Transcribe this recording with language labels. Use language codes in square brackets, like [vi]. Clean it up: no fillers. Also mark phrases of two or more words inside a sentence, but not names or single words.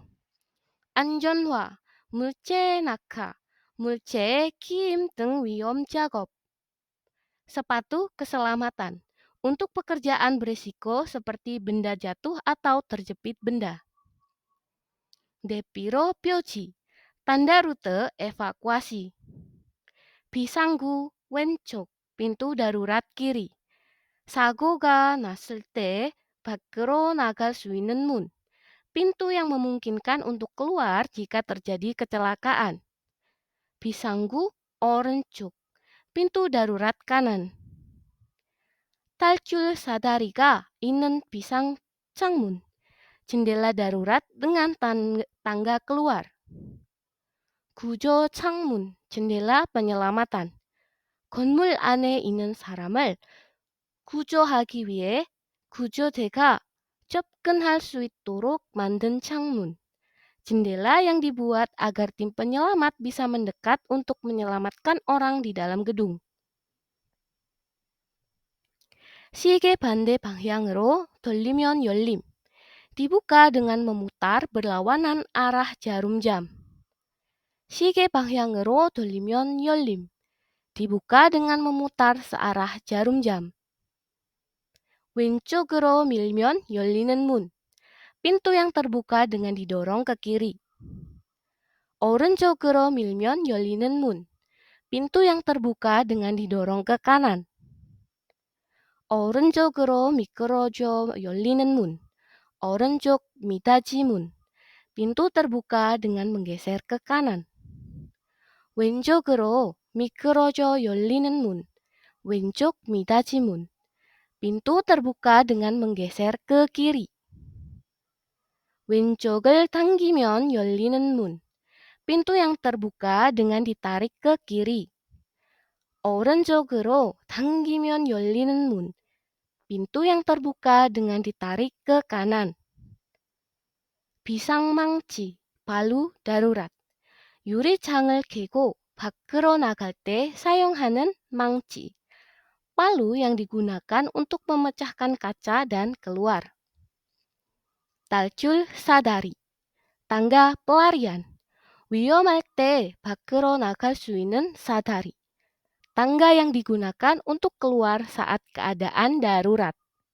[ko] 안전화, 물체 낙하, 물체의 기임 등 위험 작업. [id] Sepatu keselamatan untuk pekerjaan berisiko seperti benda jatuh atau terjepit benda. [ko] 대피로 표지, [id] tanda rute evakuasi. [ko] 비상구 왼쪽, [id] pintu darurat kiri. [ko] 사고가 났을 때 밖으로 나갈 수 있는 문. [id] Pintu yang memungkinkan untuk keluar jika terjadi kecelakaan. [ko] 비상구 오른쪽. [id] Pintu darurat kanan. [ko] 탈출 사다리가 있는 비상 창문. [id] Jendela darurat dengan tangga keluar. [ko] 구조 창문, [id] jendela penyelamatan. [ko] 건물 안에 있는 사람을 구조하기 위해 구조대가 접근할 수 있도록 만든 창문. [id] Jendela yang dibuat agar tim penyelamat bisa mendekat untuk menyelamatkan orang di dalam gedung. [ko] 시계 반대 방향으로 돌리면 열림. [id] Dibuka dengan memutar berlawanan arah jarum jam. [ko] 시계 방향으로 돌리면 열림. [id] Dibuka dengan memutar searah jarum jam. [ko] 왼쪽으로 밀면 열리는 문. [id] Pintu yang terbuka dengan didorong ke kiri. [ko] 오른쪽으로 밀면 열리는 문. [id] Pintu yang terbuka dengan didorong ke kanan. [ko] 오른쪽으로 미끄러져 열리는 문. 오른쪽 미닫이 문. [id] Pintu terbuka dengan menggeser ke kanan. [ko] 왼쪽으로 미끄러져 열리는 문. 왼쪽 미닫이 문. [id] Pintu terbuka dengan menggeser ke kiri. [ko] 왼쪽을 당기면 열리는 문. [id] Pintu yang terbuka dengan ditarik ke kiri. [ko] 오른쪽으로 당기면 열리는 문. [id] Pintu yang terbuka dengan ditarik ke kanan. [ko] 비상망치, [id] palu darurat. [ko] 유리창을 깨고 밖으로 나갈 때 사용하는 망치. [id] Palu yang digunakan untuk memecahkan kaca dan keluar. [ko] 탈출 사다리, [id] tangga pelarian. [ko] 위험할 때 밖으로 나갈 수 있는 사다리. [id] Tangga yang digunakan untuk keluar saat keadaan darurat.